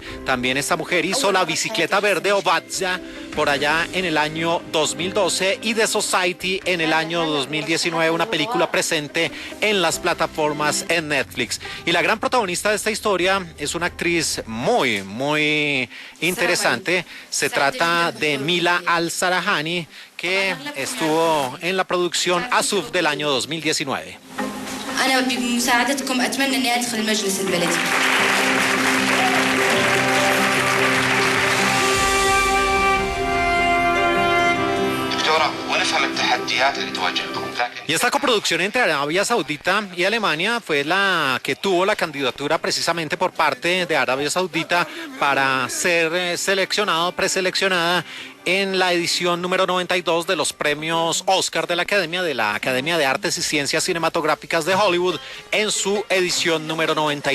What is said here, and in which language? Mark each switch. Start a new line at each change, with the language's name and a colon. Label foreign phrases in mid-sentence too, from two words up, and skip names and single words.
Spanish: También esta mujer hizo La Bicicleta Verde o Badja por allá en el año 2012 y The Society en el año 2019, una película presente en las plataformas en Netflix. Y la gran protagonista de esta historia es una actriz muy interesante. Se trata de Mila Al-Sarahani, que estuvo en la producción Asuf del año 2019.
Arabic: أنا بمساعدتكم أتمنى أني أدخل المجلس البلدي.
Spanish: Y esta coproducción entre Arabia Saudita y Alemania fue la que tuvo la candidatura precisamente por parte de Arabia Saudita para ser preseleccionada en la edición número 92 de los premios Oscar de la Academia de Artes y Ciencias Cinematográficas de Hollywood en su edición número 92.